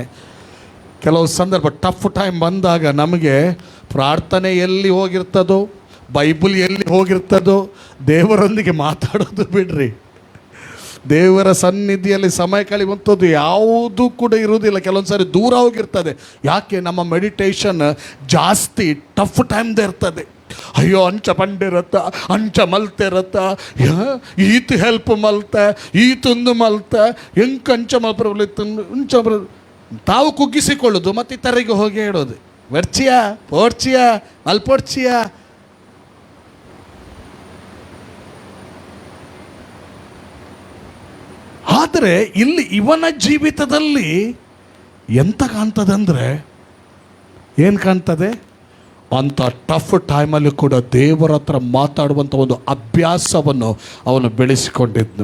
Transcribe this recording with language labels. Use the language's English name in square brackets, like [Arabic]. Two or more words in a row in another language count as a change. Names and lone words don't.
[Kannada] ಕೆಲವು ಸಂದರ್ಭ [English] tough time [Kannada] ಬಂದಾಗ ನಮಗೆ ಪ್ರಾರ್ಥನೆ ಎಲ್ಲಿ ಹೋಗಿರ್ತದೋ, ಬೈಬಲ್ ಎಲ್ಲಿ ಹೋಗಿರ್ತದೋ, ದೇವರೊಂದಿಗೆ ಮಾತಾಡೋದು ಬಿಡ್ರಿ. ದೇವರ ಸನ್ನಿಧಿಯಲ್ಲಿ ಸಮಯ ಕಳೆಯುವಂಥದ್ದು ಯಾವುದೂ ಕೂಡ ಇರುವುದಿಲ್ಲ. ಕೆಲವೊಂದು ಸಾರಿ ದೂರ ಹೋಗಿರ್ತದೆ. ಯಾಕೆ? ನಮ್ಮ ಮೆಡಿಟೇಷನ್ ಜಾಸ್ತಿ ಟಫ್ ಟೈಮ್ದೇ ಇರ್ತದೆ. [Tulu] ಅಯ್ಯೋ ಅಂಚ ಪಂಡಿರತ್ತ, ಅಂಚ ಮಲ್ತಿರತ್ತ, ಈತು ಹೆಲ್ಪ್ ಮಲ್ತ, ಈತೊಂದು ಮಲ್ತ, ಹೆಂಗೆ ಅಂಚ ಮಲ್ಪರಲಿತ್ತು ಅಂಚ [Kannada] ತಾವು ಕುಗ್ಗಿಸಿಕೊಳ್ಳೋದು, ಮತ್ತು ಇತರಿಗೆ ಹೋಗಿ ಹೇಳೋದು [Tulu] ವರ್ಚಿಯಾ ಪೋರ್ಚಿಯಾ ಅಲ್ಪೋರ್ಚಿಯಾ. [Kannada] ಆದರೆ ಇಲ್ಲಿ ಇವನ ಜೀವಿತದಲ್ಲಿ ಎಂತ ಕಾಣ್ತದೆ, ಏನು ಕಾಣ್ತದೆ, ಅಂಥ ಟಫ್ ಟೈಮಲ್ಲಿ ಕೂಡ ದೇವರ ಹತ್ರ ಮಾತಾಡುವಂಥ ಒಂದು ಅಭ್ಯಾಸವನ್ನು ಅವನು ಬೆಳೆಸಿಕೊಂಡಿದ್ನು.